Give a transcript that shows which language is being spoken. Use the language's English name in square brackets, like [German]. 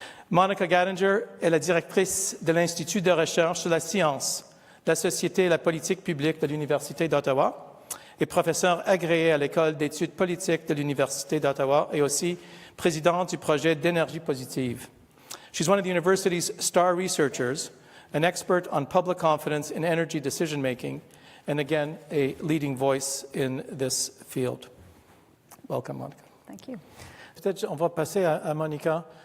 [French] Monica Gattinger est la directrice de l'Institut de recherche sur la science, la société et la politique publique de l'Université d'Ottawa et professeure agrégée à l'École d'études politiques de l'Université d'Ottawa et aussi présidente du projet d'Énergie positive. [English] She's one of the university's star researchers, an expert on public confidence in energy decision-making, and again, a leading voice in this field. Welcome, Monica. Thank you. [French] Peut-être on va passer à Monica.